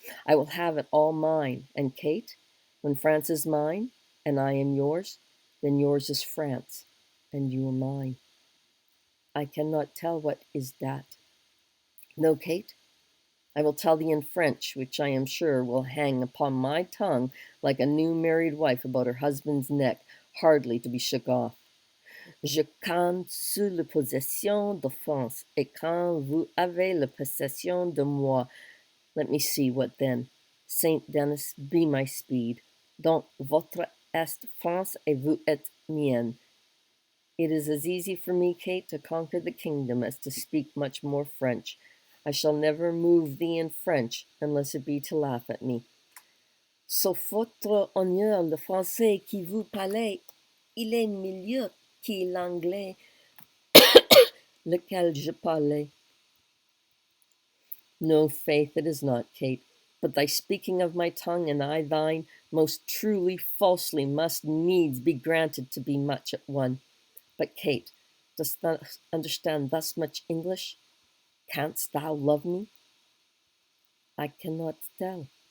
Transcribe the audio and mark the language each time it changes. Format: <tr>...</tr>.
<en>I will have it all mine. And Kate, when France is mine, and I am yours, then yours is France, and you are mine. I cannot tell what is that. No, Kate, I will tell thee in French, which I am sure will hang upon my tongue like a new married wife about her husband's neck, hardly to be shook off.</en> <fr>Je compte sur la possession de France, et quand vous avez la possession de moi,</fr> <en>let me see what then. Saint Denis, be my speed.</en> <fr>Donc votre est France et vous êtes mienne.</fr> <en>It is as easy for me, Kate, to conquer the kingdom as to speak much more French. I shall never move thee in French, unless it be to laugh at me.</en> <fr>Sauf votre honneur, le français qui vous parlez, il est mieux que l'anglais, lequel je parlais.</fr> <en>No, faith, it is not, Kate, but thy speaking of my tongue, and I thine, most truly, falsely, must needs be granted to be much at one. But, Kate, dost thou understand thus much English? Canst thou love me? I cannot tell.</en>